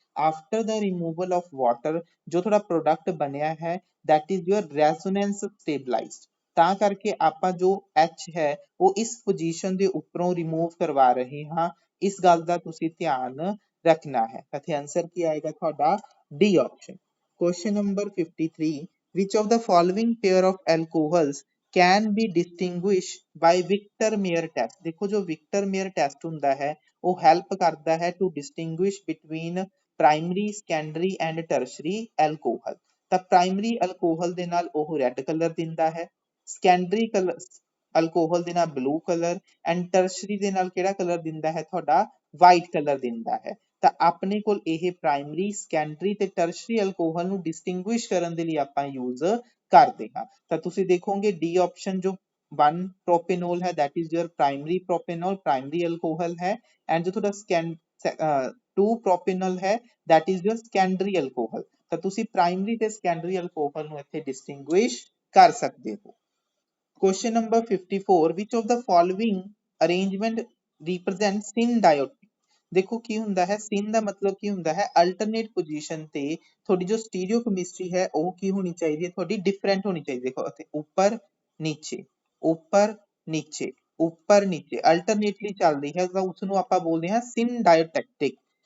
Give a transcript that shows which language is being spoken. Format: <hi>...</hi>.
<en>after the removal of water</en> <pa>ਜੋ ਤੁਹਾਡਾ product ਬਣਿਆ ਹੈ</pa> <en>that is your resonance stabilized,</en> <pa>ਤਾਂ ਕਰਕੇ ਆਪਾਂ ਜੋ H ਹੈ ਉਹ ਇਸ ਪੋਜੀਸ਼ਨ ਦੇ ਉੱਪਰੋਂ ਰਿਮੂਵ ਕਰਵਾ ਰਹੇ ਹਾਂ, ਇਸ ਗੱਲ ਦਾ ਤੁਸੀਂ ਧਿਆਨ ਰੱਖਣਾ ਹੈ। ਇੱਥੇ ਆਂਸਰ ਕੀ ਆਏਗਾ ਤੁਹਾਡਾ, D option.</pa> <en>Question number 53 which of the following pair of alcohols can be distinguished by Victor Meyer test।</en> <pa>ਦੇਖੋ ਜੋ ਵਿਕਟਰ ਮੇਅਰ ਟੈਸਟ ਹੁੰਦਾ ਹੈ ਉਹ ਹੈਲਪ ਕਰਦਾ ਹੈ</pa> <en>To distinguish between primary secondary and tertiary alcohol.</en> <pa>ਤਾਂ ਪ੍ਰਾਇਮਰੀ ਅਲਕੋਹਲ ਦੇ ਨਾਲ ਉਹ ਰੈੱਡ ਕਲਰ ਦਿੰਦਾ ਹੈ, ਸੈਕੰਡਰੀ ਅਲਕੋਹਲ ਦੇ ਨਾਲ ਬਲੂ ਕਲਰ ਐਂਡ ਟਰਸ਼ਰੀ ਦੇ ਨਾਲ ਕਿਹੜਾ ਕਲਰ ਦਿੰਦਾ ਹੈ ਤੁਹਾਡਾ, ਵਾਈਟ ਕਲਰ ਦਿੰਦਾ ਹੈ। ਤਾਂ ਆਪਣੇ ਕੋਲ ਇਹ ਪ੍ਰਾਇਮਰੀ, ਸੈਕੰਡਰੀ ਤੇ ਟਰਸ਼ਰੀ ਅਲਕੋਹਲ ਨੂੰ ਡਿਸਟਿੰਗੁਇਸ਼ ਕਰਨ ਦੇ ਲਈ ਆਪਾਂ ਯੂਜ਼ ਕਰਦੇ ਹਾਂ। ਤਾਂ ਤੁਸੀਂ ਦੇਖੋਗੇ ਡੀ ਆਪਸ਼ਨ ਜੋ 1 ਪ੍ਰੋਪੇਨੋਲ ਹੈ</pa> <en>that is your primary propanol, primary alcohol</en> <pa>ਹੈ, ਐਂਡ ਜੋ ਤੁਹਾਡਾ 2 ਪ੍ਰੋਪੇਨੋਲ ਹੈ</pa> <en>that is your secondary alcohol।</en> <pa>ਤਾਂ ਤੁਸੀਂ ਪ੍ਰਾਇਮਰੀ ਤੇ ਸੈਕੰਡਰੀ ਅਲਕੋਹਲ ਨੂੰ ਇੱਥੇ ਡਿਸਟਿੰਗੁਇਸ਼ ਕਰ ਸਕਦੇ ਹੋ।</pa> <en>Question number 54, which of the following arrangement represents syndiotic?</en> <pa>ਦੇਖੋ ਕੀ ਹੁੰਦਾ ਹੈ, sin ਦਾ ਮਤਲਬ ਕੀ ਹੁੰਦਾ ਹੈ,</pa> <en>alternate position</en> <pa>ਤੇ ਤੁਹਾਡੀ ਜੋ ਸਟੀਰੀਓ ਕੈਮਿਸਟਰੀ ਹੈ ਉਹ ਕੀ ਹੋਣੀ ਚਾਹੀਦੀ ਹੈ, ਤੁਹਾਡੀ ਡਿਫਰੈਂਟ ਹੋਣੀ ਚਾਹੀਦੀ ਹੈ। ਦੇਖੋ ਇੱਥੇ ਉੱਪਰ ਨੀਚੇ ਉੱਪਰ ਨੀਚੇ ਉੱਪਰ ਨੀਚੇ ਅਲਟਰਨੇਟਲੀ ਚੱਲਦੀ ਹੈ ਤਾਂ ਉਸ ਨੂੰ ਆਪਾਂ ਬੋਲਦੇ ਹਾਂ ਸਿੰਡਾਇਓਟੈਕਟਿਕ।</pa>